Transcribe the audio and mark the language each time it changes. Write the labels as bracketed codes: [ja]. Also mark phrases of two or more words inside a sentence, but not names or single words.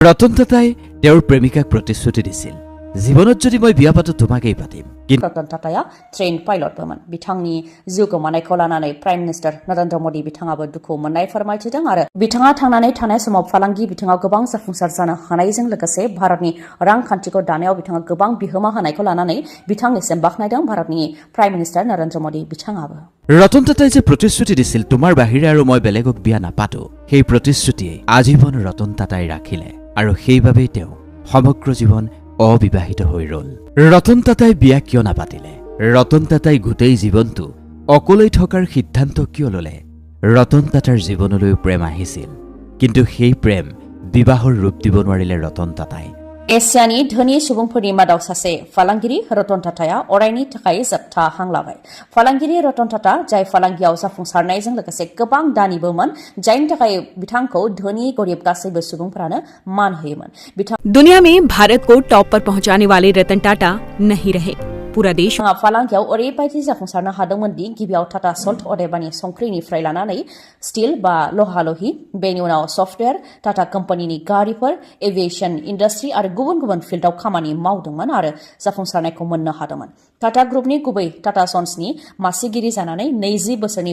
[as] ৰতন টাটাই তেওঁৰ প্ৰেমিকাক প্ৰতিশ্ৰুতি দিছিল জীৱনত যদি মই বিয়া পাতো তোমাকেই পাতিম [brx] रतन टाटाया ट्रेन पाइलटबोमोन बिथांनि जिउ गोमानायखौ लानानै [en] prime minister [brx] नरेन्द्र मोदी बिथाङाबो दुखु मोननाय फोरमायथिदों आरो बिथाङा थांनानै थानाय समाव फालांगि बिथिङाव गोबां जाफुंसार जानो हानायजों लोगोसे भारतनि रांखान्थिखौ दानायाव बिथाङा गोबां बिहोमा होनायखौ लानानै बिथांनिसिम बाख्नायदों भारतनि [en] prime minister [brx] नरेन्द्र मोदी बिथाङाबो [as] ৰতন টাটাই যে প্ৰতিশ্ৰুতি দিছিল তোমাৰ বাহিৰে আৰু মই বেলেগক বিয়া নাপাতো সেই প্ৰতিশ্ৰুতিয়ে আজীৱন ৰতন টাটাই ৰাখিলে আৰু সেইবাবেই তেওঁ সমগ্ৰ জীৱন অবিবাহিত হৈ ৰল ৰতন টাটাই বিয়া কিয় নাপাতিলে ৰতন টাটাই গোটেই জীৱনটো অকলেই থকাৰ সিদ্ধান্ত কিয় ললে ৰতন টাটাৰ জীৱনলৈ প্ৰেম আহিছিল কিন্তু সেই প্ৰেম বিবাহৰ ৰূপ দিব নোৱাৰিলে ৰতন টাটাই [brx] एसियानि धोनि सुबुंफोरनि मादाव सासे फालांगिरि रतन टाटाया अरायनि थाखाय जोबथा हां लाबाय फालांगिरि रतन टाटा जाय फालांगियाव जाफुंसारनायजों लोगोसे गोबां दानिबोमोन जायनि थाखाय बिथांखौ धोनि गरिब गासैबो सुबुंफोरानो मान होयोमोन [hi] दुनिया में भारत को टॉप पर पहुंचाने वाले रतन टाटा नहीं रहे पूरा देश [brx] फालांगियाव ओरैबायदि जाफुंसारनो हादोंमोन दि गिबियाव टाटा सल्ट अदेबानि संख्रिनिफ्राय लानानै स्टील बा लहा लहि बेनि उनाव सफ्टवेयर टाटा कम्पानिनि गारिफोर [en] aviation industry [brx] आरो गुबुन गुबुन फिल्डआव खामानि मावदोंमोन आरो जाफुंसारनायखौ मोननो हादोंमोन टाटा ग्रुपनि गुबै टाटा सन्सनि मासिगिरि जानानै 20 बोसोरनि